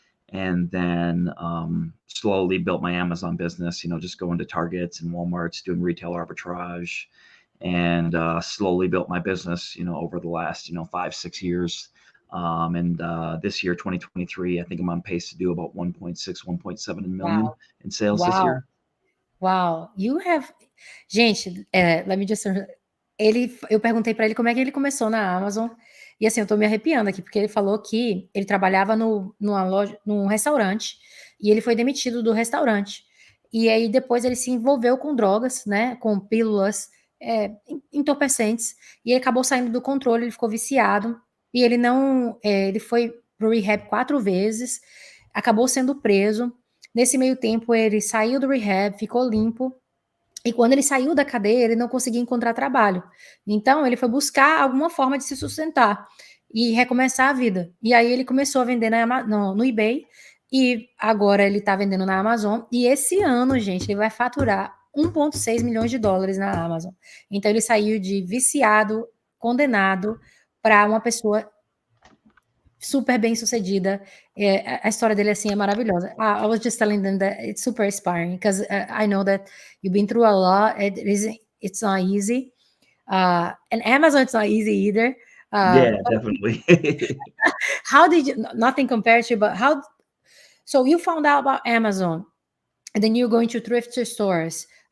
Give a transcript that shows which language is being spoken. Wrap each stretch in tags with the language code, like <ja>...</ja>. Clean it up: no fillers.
<en>And then slowly built my Amazon business, just going to Targets and Walmarts, doing retail arbitrage, and slowly built my business, over the last, 5-6 years. And this year, 2023, I think I'm on pace to do about 1.6, 1.7 million in sales this year. Wow. You have... Gente, let me just...</en> <pt>Eu perguntei para ele como é que ele começou na Amazon. E assim, eu tô me arrepiando aqui, porque ele falou que ele trabalhava numa loja, num restaurante, e ele foi demitido do restaurante. E aí depois ele se envolveu com drogas, né? Com pílulas entorpecentes, e ele acabou saindo do controle, ele ficou viciado, e ele não... ele foi pro rehab 4 vezes, acabou sendo preso. Nesse meio tempo, ele saiu do rehab, ficou limpo, e quando ele saiu da cadeia, ele não conseguia encontrar trabalho. Então, ele foi buscar alguma forma de se sustentar e recomeçar a vida. E aí, ele começou a vender no eBay, e agora ele está vendendo na Amazon. E esse ano, gente, ele vai faturar 1,6 milhões de dólares na Amazon. Então, ele saiu de viciado, condenado, para uma pessoa super bem sucedida. A história dele assim é maravilhosa.</pt> <en>I was just telling them that it's super inspiring because I know that you've been through a lot. It's not easy, and Amazon it's not easy either. Yeah, definitely. How did you? Nothing compared to, but how? So you found out about Amazon, and then you're going to thrift stores.</en>